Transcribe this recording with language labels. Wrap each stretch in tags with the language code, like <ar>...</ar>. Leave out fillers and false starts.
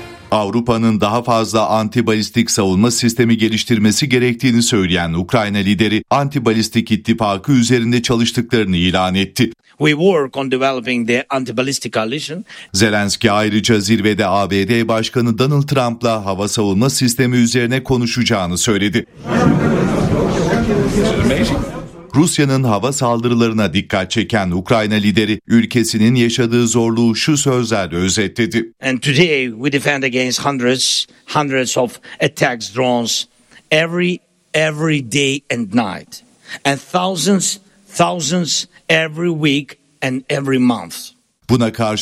<tr>Avrupa'nın daha fazla antibalistik savunma sistemi geliştirmesi gerektiğini söyleyen Ukrayna lideri, antibalistik ittifakı üzerinde çalıştıklarını ilan etti.</tr> <en>We work on developing the anti-ballistic coalition.</en> <tr>Zelenski ayrıca zirvede ABD Başkanı Donald Trump'la hava savunma sistemi üzerine konuşacağını söyledi. Rusya'nın hava saldırılarına dikkat çeken Ukrayna lideri, ülkesinin yaşadığı zorluğu şu sözlerle özetledi.</tr> <en>And today we defend against hundreds of attacks drones every day and night and thousands every week and every month.</en> <tr>Buna karşın</tr>